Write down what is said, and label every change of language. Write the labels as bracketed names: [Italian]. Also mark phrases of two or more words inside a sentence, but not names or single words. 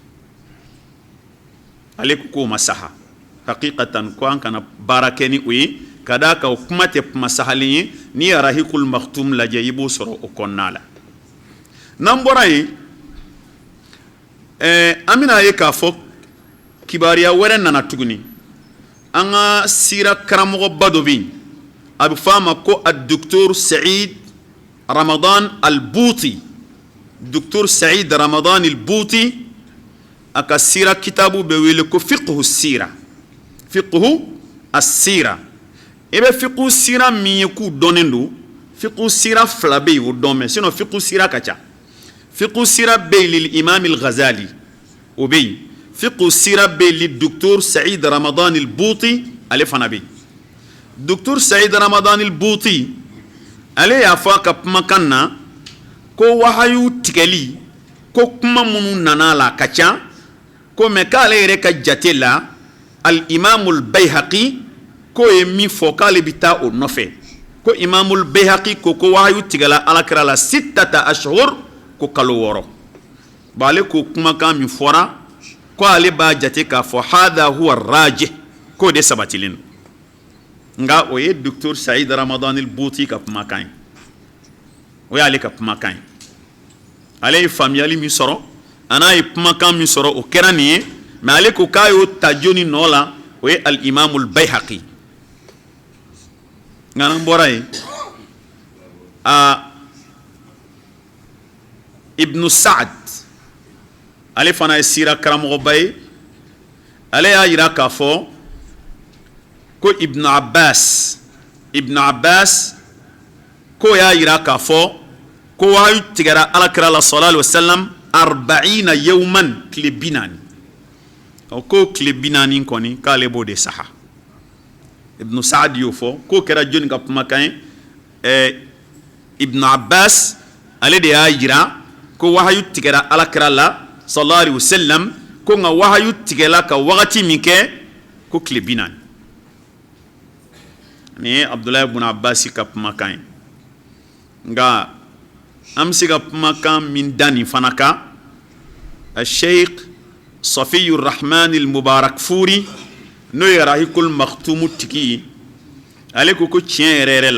[Bambara] ale ko ma saha haqiqatan ko an kana baara kɛ ni o ye ka d'a kan o kuma tɛ kuma sahalen ye n'i ye rahikul maktum lajɛ i b'o sɔrɔ o kɔnɔna la n'an bɔra yen an bɛna ye k'a fɔ kibariya wɛrɛ nana tuguni an ka sira karamɔgɔba dɔ bɛ yen a bɛ fɔ a ma ko Dr Saïd Ramadan al-Bouti Dr Saïd Ramadan al-Bouti a ka sira kitabu bɛ wele ko fiqhu sira fiqhu as-sira i bɛ fiqhu sira min ye k'u dɔnnen don fiqhu sira 2 bɛ yen o dɔn mɛ sinon fiqhu sira ka ca fiqhu sira bɛ yen lil imam al-Ghazali o bɛ yen fiqhu sira bɛ yen lil Dr Saïd Ramadan al-Bouti ale fana bɛ yen Dr Saïd Ramadan al-Bouti ale y'a fɔ a ka kumakan na ko wahayu tigɛli ko kuma minnu nana la ka ca ko mɛ k'ale yɛrɛ ka jate la al-imamul Bayhaqi ko ye min fɔ k'ale bɛ taa o nɔfɛ ko imamul Bayhaqi ko wahayu tigɛla alakira la 6 ashhur ko kalo 6 bon ale ko kumakan min fɔra ko ale b'a jate k'a fɔ [Arabic] هذا هو الراجح [Bambara] ko de sabatilen nga o ye Dr Saïd Ramadan al-Bouti ka kumakan ye o y'ale ka kumakan ye ale ye faamuyali min sɔrɔ ana ye kumakan min sɔrɔ o kɛra nin ye mais ale ko k'a y'o ta joni nɔ la o ye al-imamul Bayhaqi nga n'an bɔra yen Ibn Sa'd ale fana ye sira karamɔgɔba ye ale y'a yira k'a fɔ ko Ibn Abbas ko y'a yira k'a fɔ ko wahayu tigɛra alakira la [Arabic] صلى الله عليه وسلم [Bambara] 40 yawman tile 40 o ko tile 40 kɔni k'ale b'o de saha Ibn Sa'd y'o fɔ ko kɛra joni ka kumakan ye Ibn Abbas ale de y'a yira ko wahayu tigɛra alakira la [Arabic] صلى الله عليه وسلم [Bambara] ko nka wahayu tigɛla ka wagati min kɛ ko tile 40 ni ye Abdullah ibn Abbas ka kumakan ye nka an bɛ se ka kumakan min da nin fana kan Sheikh Safiyur Rahman al-Mubarakfuri n'o ye Rahikul Maktum tigi ye ale ko tiɲɛ yɛrɛ yɛrɛ